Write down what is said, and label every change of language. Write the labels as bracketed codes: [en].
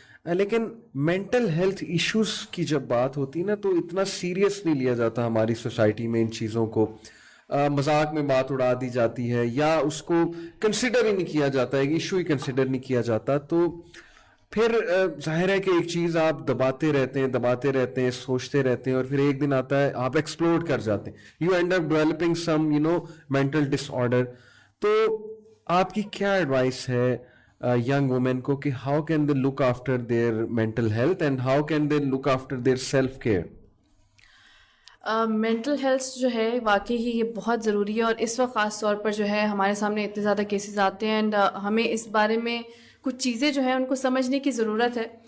[ur] لیکن mental health issues کی جب بات ہوتی ہے نا تو اتنا سیریس نہیں لیا جاتا ہماری سوسائٹی میں ان چیزوں کو, مذاق میں بات اڑا دی جاتی ہے یا اس کو کنسیڈر ہی نہیں کیا جاتا ہے, ایشو ہی کنسیڈر نہیں کیا جاتا. تو پھر ظاہر ہے کہ ایک چیز آپ دباتے رہتے ہیں سوچتے رہتے ہیں اور پھر ایک دن آتا ہے آپ ایکسپلوڈ کر جاتے ہیں, [en] You end up developing some mental disorder. [ur] تو آپ کی کیا ایڈوائس ہے [en] young women [ur] کو کہ [en] how can they look after their mental health and how can they look after their self care? [ur] Mental health جو ہے واقعی ہی یہ بہت ضروری ہے, اور اس وقت خاص طور پر جو ہے ہمارے سامنے اتنے زیادہ کیسز آتے ہیں اینڈ ہمیں اس بارے میں کچھ چیزیں جو ہیں ان کو سمجھنے کی ضرورت ہے.